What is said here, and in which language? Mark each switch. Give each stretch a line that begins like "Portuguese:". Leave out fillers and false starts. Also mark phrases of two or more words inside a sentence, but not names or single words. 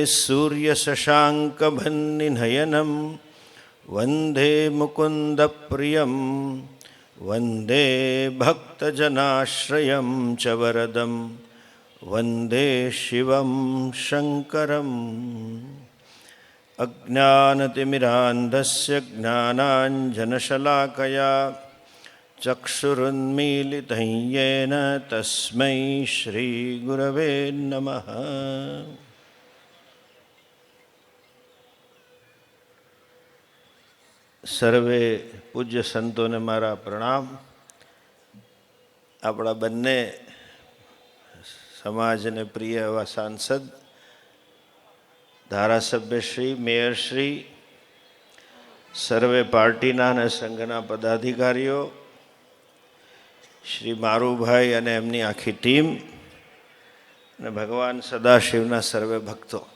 Sanskrit: सूर्यशशाङ्कभन्निनयनं वन्दे मुकुन्दप्रियं वन्दे भक्तजनाश्रयं च वरदं वन्दे शिवं शङ्करम् अज्ञानतिमिरान्धस्य ज्ञानाञ्जनशलाकया चक्षुरुन्मीलितं येन तस्मै श्रीगुरवे नमः।
Gujarati: સર્વે પૂજ્ય સંતોને મારા પ્રણામ. આપણા બંને સમાજને પ્રિય એવા સાંસદ, ધારાસભ્યશ્રી, મેયરશ્રી, સર્વે પાર્ટીના અને સંઘના પદાધિકારીઓ, શ્રી મારુભાઈ અને એમની આખી ટીમ, અને ભગવાન સદાશિવના સર્વે ભક્તો.